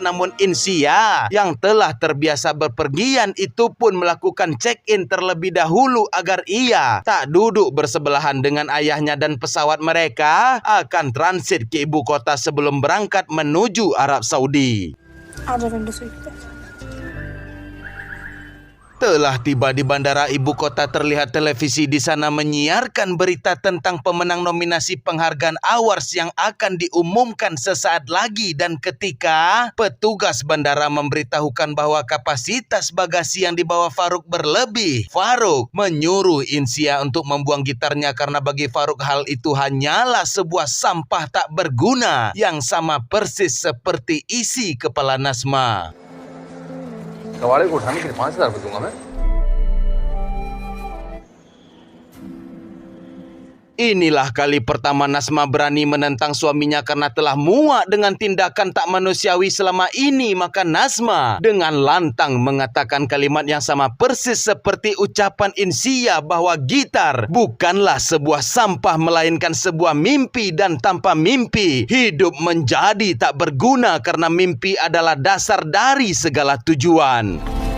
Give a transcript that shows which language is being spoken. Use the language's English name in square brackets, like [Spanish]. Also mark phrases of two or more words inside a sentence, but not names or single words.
[Indonesian] Namun Insia yang telah terbiasa berpergian itu pun melakukan check-in terlebih dahulu agar ia tak duduk bersebelahan dengan ayahnya dan pesawat mereka akan transit ke ibu kota sebelum berangkat menuju Arab Saudi. [Hindi] आजा विंडो सीट पे। [Indonesian] Telah tiba di bandara ibu kota, terlihat televisi di sana menyiarkan berita tentang pemenang nominasi penghargaan awards yang akan diumumkan sesaat lagi. Dan ketika petugas bandara memberitahukan bahwa kapasitas bagasi yang dibawa Faruk berlebih, Faruk menyuruh Insia untuk membuang gitarnya karena bagi Faruk hal itu hanyalah sebuah sampah tak berguna yang sama persis seperti isi kepala Nazma. [Hindi] सवारी को उठाने के लिए 5,000 रुपये दूंगा मैं। [Indonesian] Inilah kali pertama Nazma berani menentang suaminya karena telah muak dengan tindakan tak manusiawi selama ini. Maka Nazma dengan lantang mengatakan kalimat yang sama persis seperti ucapan Insia bahwa gitar bukanlah sebuah sampah melainkan sebuah mimpi, dan tanpa mimpi hidup menjadi tak berguna karena mimpi adalah dasar dari segala tujuan.